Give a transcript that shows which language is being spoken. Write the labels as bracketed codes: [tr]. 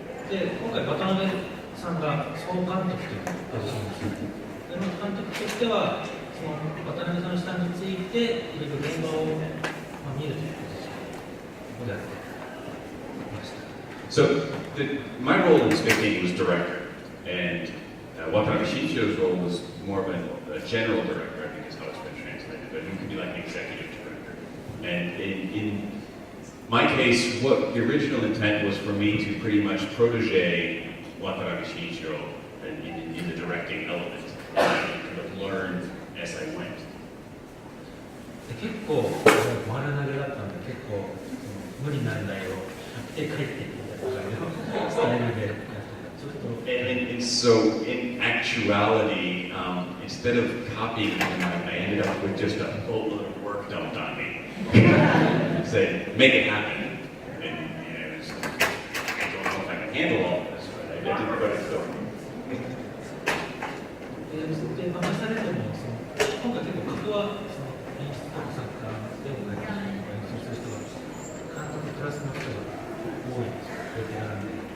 [ja] で、今回渡辺さんが総監督というポジションですね。で監督としてはその渡辺さんの下についていろいろ現場を見るというポジションをやってました。 [en] So, my role in Space Dandy was director, and Watanabe Shinichiro's role was more of a general director, I think is how it's been translated, but he could be like an executive director. And in my case, what the original intent was for me to pretty much protege Watanabe Shinichiro in the directing element, and kind of learn as I went. [ja] で結構丸投げだったんで結構無理難題をやって帰っていくみたいな感じのスタイルでやってた。ちょっと [en] And so, in actuality, instead of copying him, I ended up with just a boatload of work dumped on me. Say, make it happen. And it was, I don't know if I can handle all of this, but I did what I could. [ja] で任されても今回結構格は演出とか作家でも演奏する人が監督プラスの人が多いんですよ、ベテランで。